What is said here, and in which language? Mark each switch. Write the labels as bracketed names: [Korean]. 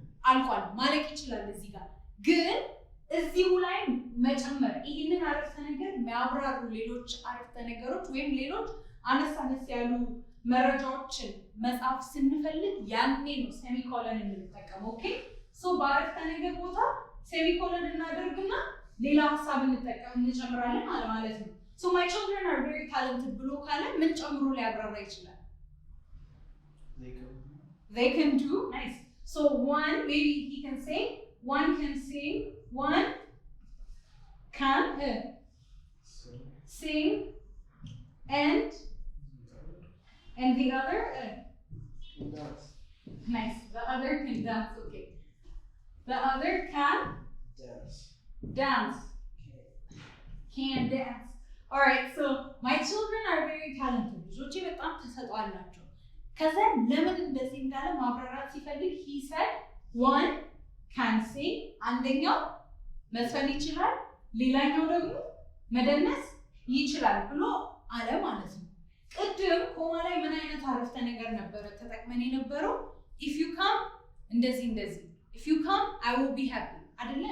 [Amharic] አልቋል ማለት ይችላል። እዚህ ጋር ግን እዚሁ ላይ መጨመር ይህንን አረፍተ ነገር የሚያብራሩ ሌሎች አረፍተ ነገሮች ወይም ሌሎች አነስ ያሉ መረጃዎችን መጻፍ ስንፈልግ ያኔ ነው ሴሚኮለን እንጠቀመው። ኦኬ ሶ በአረፍተ ነገር ቦታ ሴሚኮለን እናደርግና ሌላ ሀሳብ እንጨምራለን ማለት ነው። [English] so my children are very talented [Amharic] ብሎ ካለ ምን ጨምሮ ሊያብራራ ይችላል? [English] they can do nice. So one, maybe he can say, one can sing, one can sing, and the other can dance. Nice. The other can dance. Okay. The other can dance. Can dance. All right. So my children are very talented. [Amharic] ልጆቼ በጣም ተሰጥኦ አላቸው። ከዛ ለምን እንደዚህ እንዳለ ማብራራት ሲፈልግ [English] he said one can sing [Amharic] አንደኛው መዝፈን ይችላል ሌላኛው ደግሞ መደነስ ይችላል ብሎ አለ ማለት ነው። ቅድም ኮማ ላይ ምን አይነት አረፍተ ነገር ነበረ ተጠቅመን የነበረው? [English] if you come [Amharic] እንደዚህ [English] if you come I will be happy [Amharic] አይደለ?